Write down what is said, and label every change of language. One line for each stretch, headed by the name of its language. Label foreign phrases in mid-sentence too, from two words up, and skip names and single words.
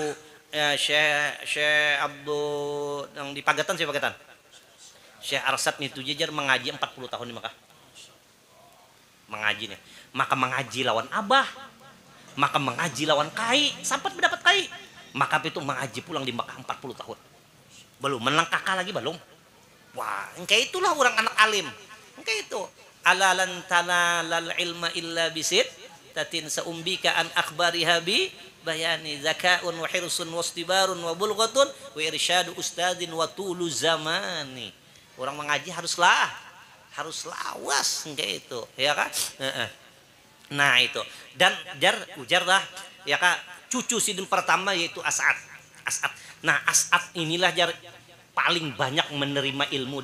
Banjar: Syekh Abdul yang di Pagatan Syekh Arsad itu jajar mengaji 40 tahun di Mekah mengaji nih maka mengaji lawan abah maka mengaji lawan kai sampai mendapat kai maka itu mengaji pulang di Mekah 40 tahun belum menang kakak lagi belum wah engkau itulah orang anak alim engkau itu
Arabic: ألا لن تنال العلم إلا بستة سأنبيك عن أخبارها ببيان ذكاء وحرص واصطبار وبلغة وإرشاد أستاذ وطول زمان
Banjar: orang mengaji harus lawas kayak itu ya kan nah itu dan ujarlah ya kan cucu sidin pertama yaitu As'ad nah As'ad inilah jar paling banyak menerima ilmu